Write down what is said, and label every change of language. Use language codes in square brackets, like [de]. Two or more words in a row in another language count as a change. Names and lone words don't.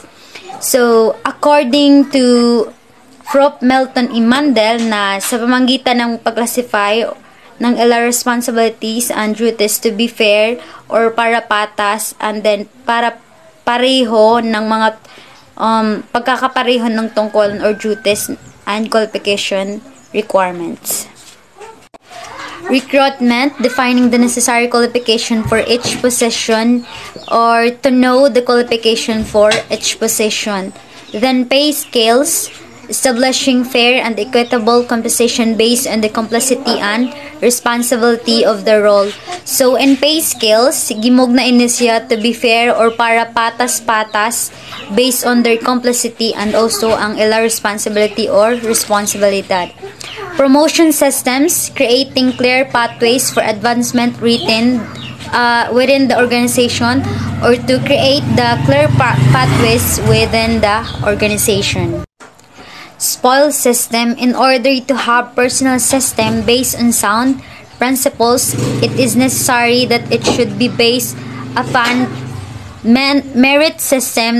[en] So, according to Prof. [tl] Melton Imandel na sa pamamagitan ng pag-classify ng ilang [en] responsibilities and duties to be fair or [tl] para patas [en] and then [tl] para pareho ng mga pagkakapareho ng tungkulin [en] or duties and qualification requirements. Recruitment, defining the necessary qualification for each position or to know the qualification for each position. Then pay scales, establishing fair and equitable compensation based on the complexity and responsibility of the role. So in pay scales, [hil] gimog na siya [en] to be fair or [hil] para patas-patas [en] based on their complexity and also [hil] ang ila [en] responsibility or responsibilidad. Promotion systems, creating clear pathways for advancement within the organization or to create the clear pathways within the organization. Spoil system, in order to have personal system based on sound principles, it is necessary that it should be based upon merit system.